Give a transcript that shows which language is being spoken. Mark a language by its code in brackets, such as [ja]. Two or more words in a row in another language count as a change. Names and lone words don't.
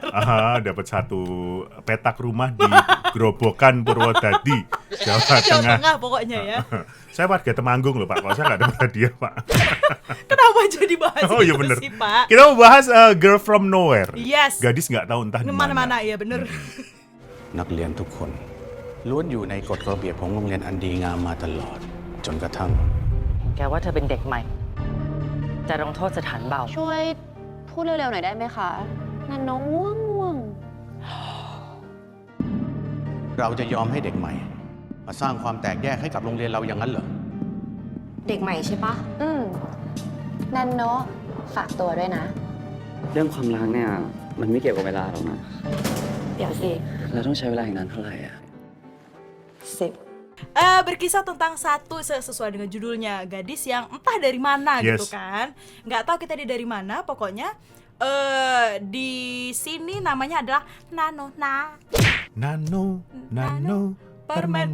[id] Dapat satu petak rumah di Grobogan Purwodadi, Jawa Tengah. Pokoknya ya. Saya warga Temanggung loh Pak, kalau saya nggak dapat hadiah Pak. Kenapa jadi bahas Oh iya itu bener. sih Pak? Kita mau bahas Girl from Nowhere. Yes. Gadis nggak tahu entah di mana. Mana-mana ya bener. [th] นักเรียนทุกคนล้วนอยู่ในกฎระเบียบของโรงเรียนอันดีงามมาตลอดจนกระทั่ง แกว่าเธอเป็นเด็กใหม่ จะลงโทษสถานเบา ช่วยพูดเร็วๆหน่อยได้ไหมคะนันน้องง่วง เราจะยอมให้เด็กใหม่ มาสร้างความแตกแยกให้กับโรงเรียนเราอย่างนั้นเหรอ เด็กใหม่ใช่ปะนันโนะฝากตัวด้วยนะ เรื่องความรักเนี่ยมันไม่เกี่ยวกับเวลาหรอกนะ เดี๋ยวสิ เราต้องใช้เวลาอีกนานเท่าไหร่อะ 10 [id] Berkisah tentang sesuai dengan judulnya, gadis yang entah dari mana gitu kan. Nggak tahu kita dari mana, pokoknya di sini namanya adalah Nano permen